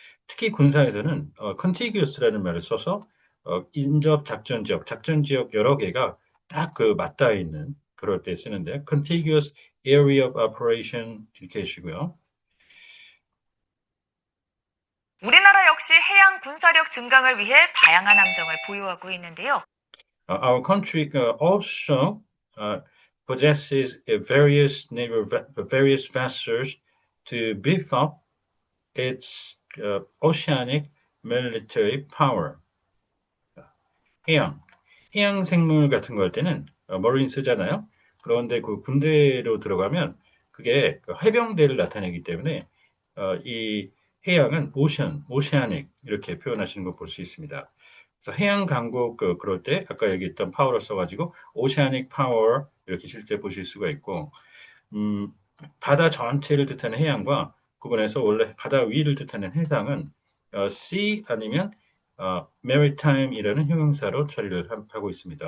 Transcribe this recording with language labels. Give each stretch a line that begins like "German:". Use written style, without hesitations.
Korean: 특히 군사에서는 contiguous라는 말을 써서 인접 작전 지역, 작전 지역 여러 개가 딱 맞닿아 있는 그럴 때 쓰는데
English: contiguous area of operation
Korean: 이렇게 해주시고요. 우리나라 역시 해양 군사력 증강을 위해 다양한 함정을 보유하고 있는데요.
English: Our country also possesses various vessels to beef up its oceanic military power.
Korean: 해양 생물 같은 거 할 때는 머린 쓰잖아요. 그런데 그 군대로 들어가면 그게 해병대를 나타내기 때문에 이 해양은 오시아닉 이렇게 표현하시는 거 볼 수 있습니다. 그래서 해양 강국 그럴 때 아까 얘기했던 파워를 써가지고 오시아닉 파워 이렇게 실제 보실 수가 있고 음, 바다 전체를 뜻하는 해양과 구분해서 원래 바다 위를 뜻하는 해상은 sea 아니면 maritime이라는 형용사로 처리를 하고 있습니다.